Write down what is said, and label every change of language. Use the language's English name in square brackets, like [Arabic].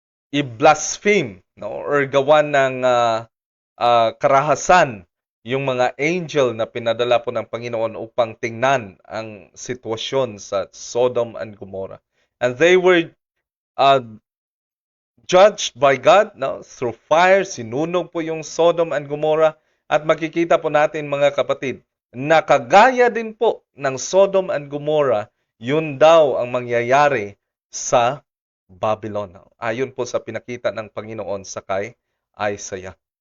[Filipino] i-blaspheme, no, or gawan ng karahasan yung mga angel na pinadala po ng Panginoon upang tingnan ang sitwasyon sa Sodom and Gomorrah. [English] And they were judged by God, no, through fire. [Filipino] Sinunog po yung Sodom and Gomorrah. At makikita po natin mga kapatid, na kagaya din po ng Sodom and Gomorrah, yun daw ang mangyayari sa Babylon. Ayon po sa pinakita ng Panginoon sa kay Isaiah.